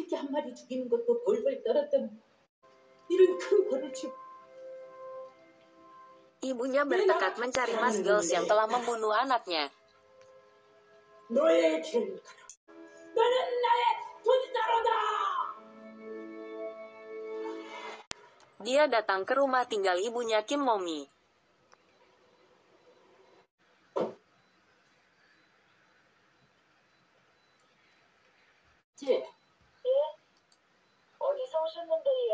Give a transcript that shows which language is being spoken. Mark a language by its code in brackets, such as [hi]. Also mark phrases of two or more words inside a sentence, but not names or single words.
[ko] 마리 죽이는 것도 벌벌 떨었던 이런 큰 벌을 치고 [id] Ibunya bertekad mencari Mas Giles yang telah membunuh anaknya. [ko] 너의 길을 가라. 너는 나의 돈자로다. [id] Dia datang ke rumah tinggal ibunya Kim Momi. [ko] 어디서 오셨는데 얘?